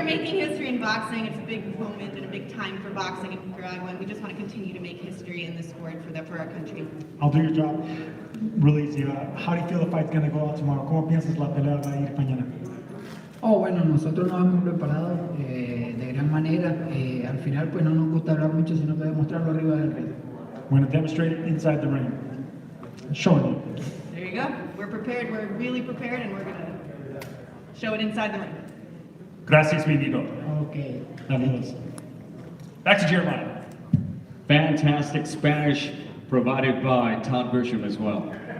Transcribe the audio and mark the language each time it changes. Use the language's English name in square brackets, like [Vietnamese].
[English] are making history in boxing. It's a big moment and a big time for boxing in Nicaragua, and we just want to continue to make history in this sport for our country. I'll do your job. Really easy. How do you feel the fight's going to go out tomorrow? [Spanish] ¿Cómo piensas la pelea va a ir mañana? Bueno, nosotros nos hemos preparado de gran manera. Al final, pues no nos gusta hablar mucho, sino que demostrarlo arriba del ring. [English] We're going to demonstrate it inside the ring. Showing you. There you go. We're prepared. We're really prepared, and we're going to show it inside the ring. [Spanish] Gracias, mi amigo. [English] Okay. [Spanish] Adiós. [English] Back to Jeremiah. Fantastic Spanish provided by Todd Grisham as well.